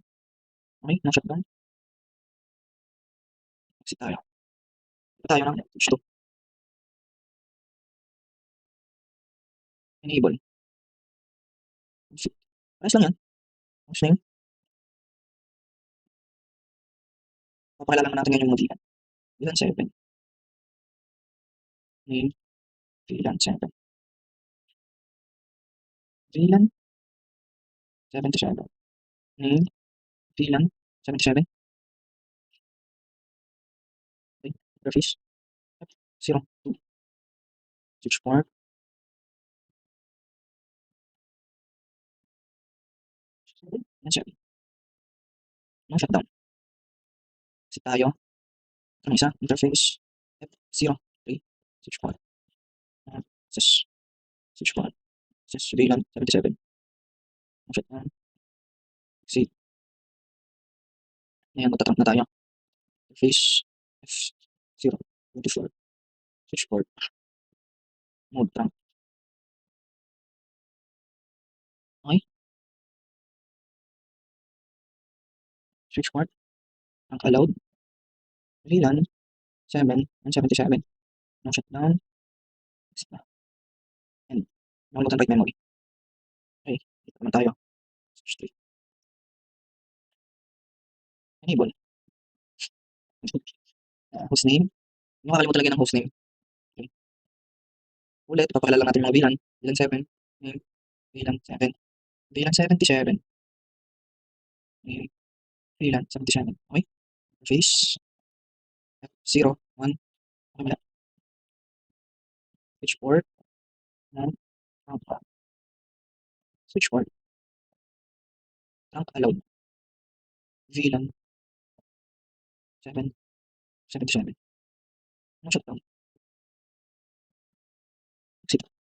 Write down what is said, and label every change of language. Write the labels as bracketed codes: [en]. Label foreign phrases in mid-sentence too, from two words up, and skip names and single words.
[tl] Okey, na-shutdown, exit tayo. Punta tayo ng switch 2, enable, config. Parehas lang 'yan, hostname, papakilala naman natin ngayon yung mga VLAN. [en] VLAN 7, name, VLAN 7, VLAN 77, name, VLAN 77, okey, interface, F0, 2, switch port, [tl] yan 7, na-shutdown. Exit tayo, ito isa, [en] interface, F0, 3, switch port, access, switch port, access, VLAN 77, na-shutdown, exit. [tl] Ayan, magta-trunk na tayo. [en] Interface, F0, 24, switch port, mode trunk. Okay, switch port, trunk allowed, VLAN 7 and 77, no shutdown, exit na. And nakalimutan write memory. [tl] Okay, dito naman tayo. [en] Switch 3, enable. [tl] Hostname, hindi makakalimutan lagyan ng hostname. Okay, ulit, papakilala natin yung mga VLAN. [en] VLAN 7, name, VLAN 7, VLAN 77, name, VLAN 77. Okay, interface, F0, 1, kabila, switch port, and trunk, switch port, trunk allowed, VLAN 7, 77, no shutdown, exit.